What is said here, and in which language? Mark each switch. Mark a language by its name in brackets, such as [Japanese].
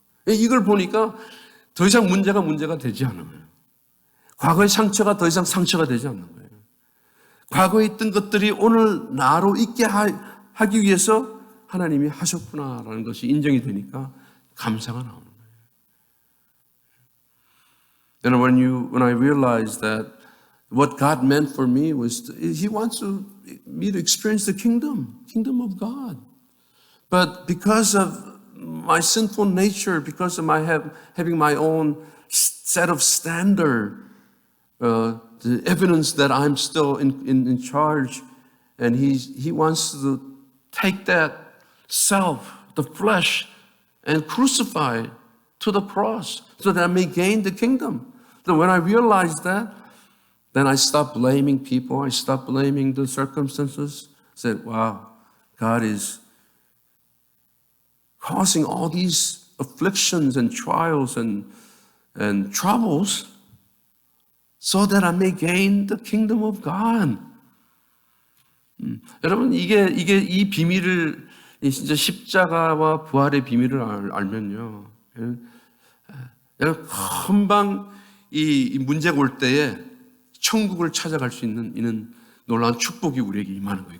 [Korean] 이걸 보니까 더 이상 문제가 되지 않는 거예요. 과거의 상처가 더 이상 상처가 되지 않는 거예요. 과거에 있던 것들이 오늘 나로 있게 하기 위해서 하나님이 하셨구나라는 것이 인정이 되니까 감사가 나오는 거예요. [English] And when I realized that what God meant for me was He wants me to experience the kingdom of God. But because of my sinful nature, because of my having my own set of standard, the evidence that I'm still in charge, and He wants to take that self, the flesh, and crucify to the cross so that I may gain the kingdom. So when I realized that, then I stopped blaming people. I stopped blaming the circumstances. I said, wow, God is causing all these afflictions and trials and troubles so that I may gain the kingdom of God. [Korean] 여러분, 이 비밀을, 진짜 십자가와 부활의 비밀을 알면요. 여러분, 금방 이 문제가 올 때에 천국을 찾아갈 수 있는 이는 놀라운 축복이 우리에게 임하는 거예요.